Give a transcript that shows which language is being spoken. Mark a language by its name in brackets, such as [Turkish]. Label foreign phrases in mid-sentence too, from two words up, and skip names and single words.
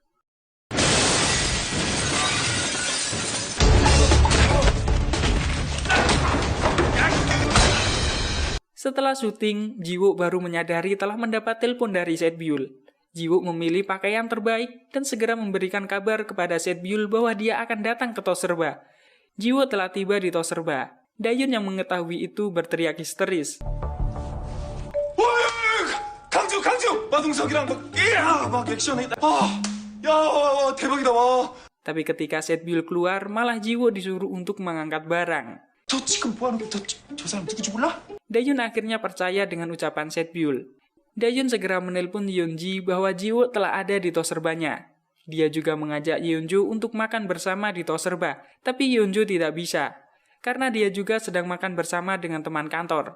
[Indonesian] Setelah syuting, Jiwo baru menyadari telah mendapat telepon dari Setbyul. Jiwo memilih pakaian terbaik dan segera memberikan kabar kepada Setbyul bahwa dia akan datang ke tos serba. Jiwo telah tiba di tos serba. Dayun yang mengetahui itu berteriak histeris. [Korean] 강주! 마동석이랑 막 액션해. 야, 대박이다, 와. [Indonesian] Tapi ketika Setbyul keluar, malah Jiwo disuruh untuk mengangkat barang. [Korean] 저 지금 뭐 하는 거야? 저 사람 누군지 몰라? [Indonesian] Dayun akhirnya percaya dengan ucapan Setbyul. Dayun segera menelpon Yeonji bahwa Jiwo telah ada di tos serbanya. Dia juga mengajak Yeonjo untuk makan bersama di tos serba, tapi Yeonjo tidak bisa, karena dia juga sedang makan bersama dengan teman kantor.